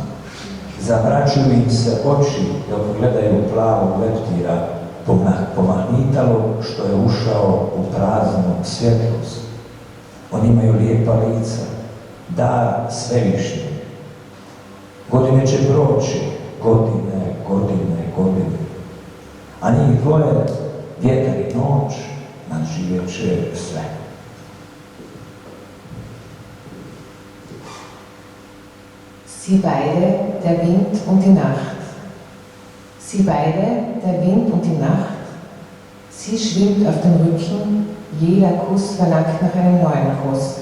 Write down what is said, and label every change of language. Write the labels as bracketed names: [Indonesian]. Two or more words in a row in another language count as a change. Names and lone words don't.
[Croatian] Zamračuju im se oči dok gledaju plavog leptira pomahnitalo što je ušao u praznu svjetlost. Oni imaju lijepa lica, dar svevišnji. Godine će proći, godine, godine, godine. A njih dvoje, vjetar i noć, nadživjet će sve. [German] Sie beide, der Wind und die Nacht. Sie beide, der Wind und die Nacht. Sie schwimmt auf dem Rücken, jeder Kuss verlangt nach einem neuen Kuss.